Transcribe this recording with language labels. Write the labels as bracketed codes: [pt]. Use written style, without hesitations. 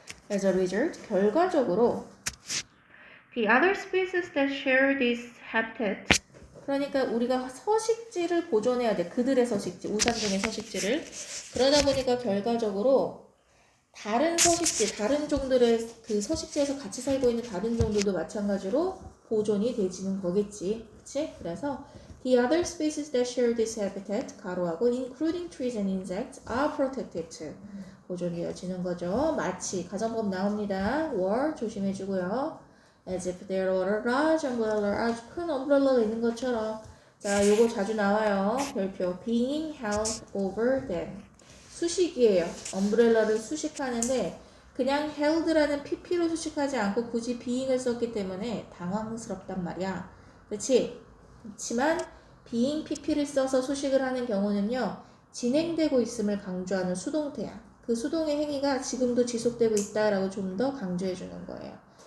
[en] As a result, [ko] 결과적으로 [en] the other species that share this habitat. [ko] 그러니까 우리가 서식지를 보존해야 돼. 그들의 서식지, 우산종의 서식지를. 그러다 보니까 결과적으로 다른 서식지, 다른 종들의 그 서식지에서 같이 살고 있는 다른 종들도 마찬가지로 보존이 되지는 거겠지. 그치? 그래서 [en] the other species that share this habitat, 가로하고 including trees and insects are protected too. [ko] 보존되어지는 거죠. 마치 가정법 나옵니다. were 조심해주고요. [en] as if there were a large umbrella, [ko] 아주 큰 umbrel라가 있는 것처럼. 자, 요거 자주 나와요. [en] 별표 being held over them. [ko] 수식이에요. umbrel라를 수식하는데 그냥 held라는 pp로 수식하지 않고 굳이 being을 썼기 때문에 당황스럽단 말이야. 그렇지? 그렇지만 being pp를 써서 수식을 하는 경우는요. 진행되고 있음을 강조하는 수동태야. 그 수동의 행위가 지금도 지속되고 있다라고 좀 더 강조해 주는 거예요.